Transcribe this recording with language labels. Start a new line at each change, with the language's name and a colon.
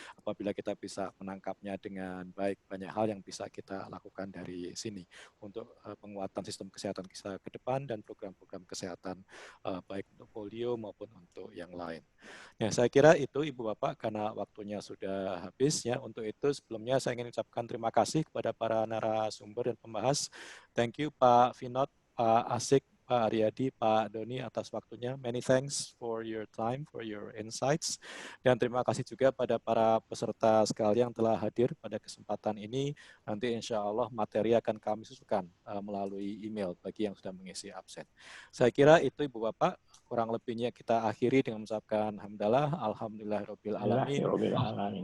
Indonesian: Apabila kita bisa menangkapnya dengan baik, banyak hal yang bisa kita lakukan dari sini untuk penguatan sistem kesehatan kita ke depan dan program-program kesehatan baik untuk polio maupun untuk yang lain. Ya, saya kira itu Ibu Bapak karena waktunya sudah habis ya. Untuk itu sebelumnya saya ingin ucapkan terima kasih kepada para narasumber dan pembahas.
English: Thank you Pak Vinod, Pak Asik, Pak Aryadi, Pak Doni atas waktunya. Many thanks for your time, for your insights.
Indonesian: Dan terima kasih juga pada para peserta sekalian yang telah hadir pada kesempatan ini. Nanti insya Allah materi akan kami susukan melalui email bagi yang sudah mengisi absen. Saya kira itu Ibu Bapak, kurang lebihnya kita akhiri dengan mengucapkan hamdalah, alhamdulillahirabbil alamin.